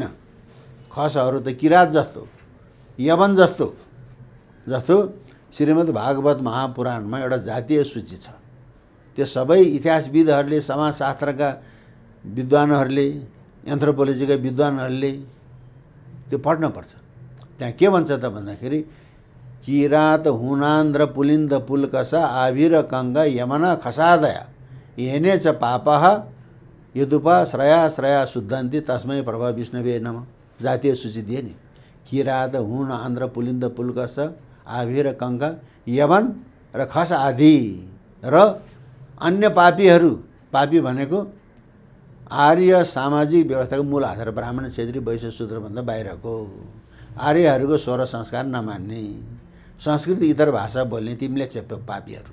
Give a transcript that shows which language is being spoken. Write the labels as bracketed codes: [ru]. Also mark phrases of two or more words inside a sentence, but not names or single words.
[ne] खसहरू त किरात जस्तो, यवन जस्तो श्रीमद् भागवत महापुराणमा एउटा जातीय सूची छ। त्यो सबै इतिहासविदहरूले, समाजशास्त्रका विद्वानहरूले, एन्थ्रोपोलोजीका विद्वानहरूले त्यो पढ्नुपर्छ। त्यहाँ के भन्छ त भन्दाखेरि [sa] किरात हुनान्द्र पुलिन्द पुलकस आभिर कङ्ग यमना खसादया येने च पापः यदुपा श्रया श्रया शुद्धन्ति तस्मै प्रभा विष्णुवे नमः। [ne] जातीय सूची दिए नि, किरात हुन आन्द्र पुलिन्द पुलकस आभिर कङ्ग यवन र खस आदि र अन्य पापीहरू। पापी भनेको आर्य सामाजिक व्यवस्थाको मूल आधार ब्राह्मण क्षेत्री वैश्य शूद्रभन्दा बाहिरको आर्यहरूको स्वर संस्कार नमान्ने, संस्कृत इतर भाषा बोल्ने तिमीले चेप्पो पापीहरू।